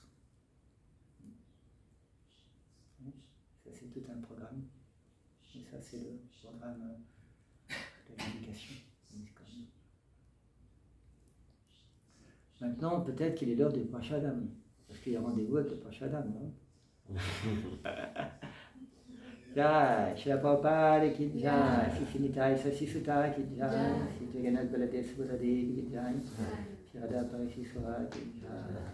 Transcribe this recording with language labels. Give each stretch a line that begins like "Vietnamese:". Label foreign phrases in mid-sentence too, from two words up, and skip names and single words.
French: Ça, c'est tout un programme. Et ça, c'est le programme de l'éducation. Maintenant, peut-être qu'il est l'heure du Prashadam. Parce qu'il y a rendez-vous avec le Prashadam, non?
Hindi: जय, श्रील प्रभुपाद की जय, श्री निताई ससि सुत्त की जय, श्री जगन्नाथ बलदेव सुभदादेव की जय, श्री राधा परिशिश्वर की जय.